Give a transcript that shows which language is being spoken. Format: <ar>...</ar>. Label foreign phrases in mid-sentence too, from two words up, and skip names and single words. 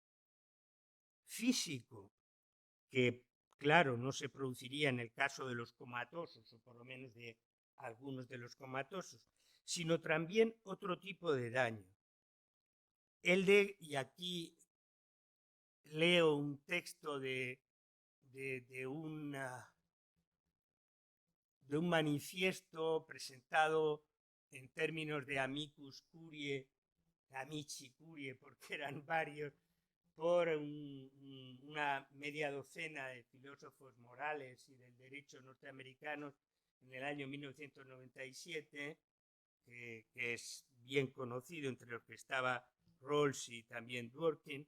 <es>físico, que claro no se produciría en el caso de los comatosos, o por lo menos de algunos de los comatosos, sino también otro tipo de daño. Y aquí leo un texto de un manifiesto presentado en términos</es> <la>de amicus curiae, amici curiae,</la> <es>porque eran varios, por una media docena de filósofos morales y del derecho norteamericanos en el año 1997, que es bien conocido, entre los que estaba Rawls y también Dworkin.</es>